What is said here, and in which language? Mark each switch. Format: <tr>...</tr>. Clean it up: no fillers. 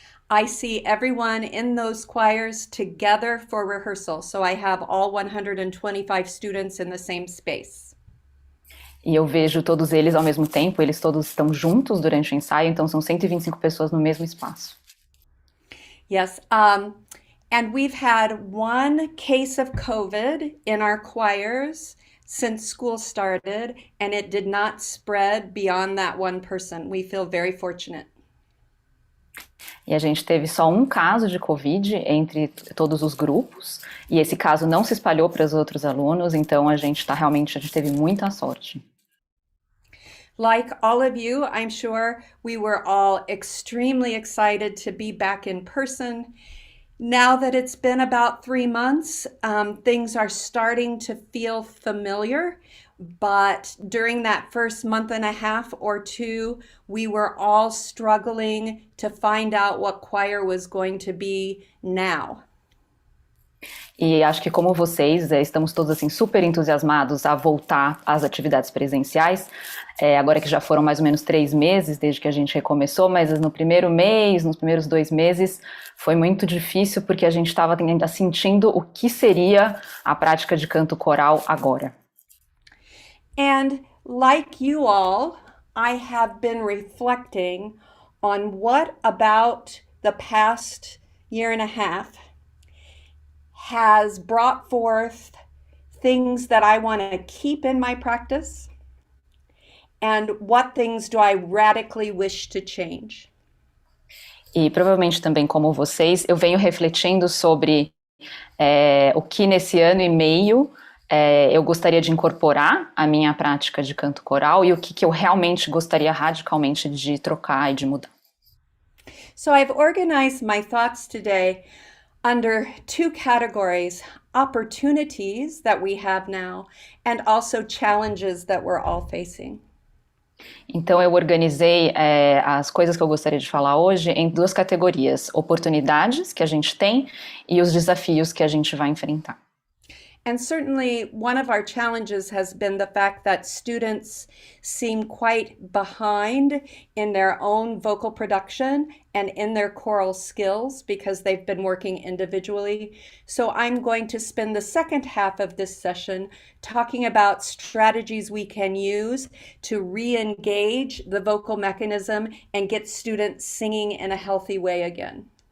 <en>I see everyone in those choirs together for rehearsal, so I have all 125 students in the same space.</en> <pt>E eu vejo todos eles ao mesmo tempo, eles todos estão juntos durante o ensaio, então são 125 pessoas no mesmo espaço.</pt> <en>Yes, and we've had 1 case of COVID in our choirs since school started, and it did not spread beyond that 1 person. We feel very fortunate.</en> <pt>E a gente teve só um caso de Covid entre todos os grupos, e esse caso não se espalhou para os outros alunos, então a gente teve muita sorte.</pt> <en>Like all of you, I'm sure we were all extremely excited to be back in person. Now that it's been about 3 months, things are starting to feel familiar. But during that first month and a half or two, we were all struggling to find out what choir was going to be now.</en> <pt>E acho que como vocês, estamos todos assim super entusiasmados a voltar às atividades presenciais, agora que já foram mais ou menos 3 meses desde que a gente recomeçou, mas no primeiro mês, nos primeiros 2 meses, foi muito difícil porque a gente estava ainda sentindo o que seria a prática de canto coral agora.</pt> <en>And like you all, I have been reflecting on what about the past year and a half has brought forth things that I want to keep in my practice, and what things do I radically wish to change.</en> <pt>E provavelmente também como vocês, eu venho refletindo sobre o que nesse ano e meio eu gostaria de incorporar à minha prática de canto coral e o que eu realmente gostaria radicalmente de trocar e de mudar.</pt> <en>So I've organized my thoughts today under 2 categories: opportunities that we have now and also challenges that we're all facing.</en> <pt>Então eu organizei as coisas que eu gostaria de falar hoje em 2 categorias: oportunidades que a gente tem e os desafios que a gente vai enfrentar.</pt> <en>And certainly one of our challenges has been the fact that students seem quite behind in their own vocal production and in their choral skills because they've been working individually. So I'm going to spend the second half of this session talking about strategies we can use to re-engage the vocal mechanism and get students singing in a healthy way again.</en>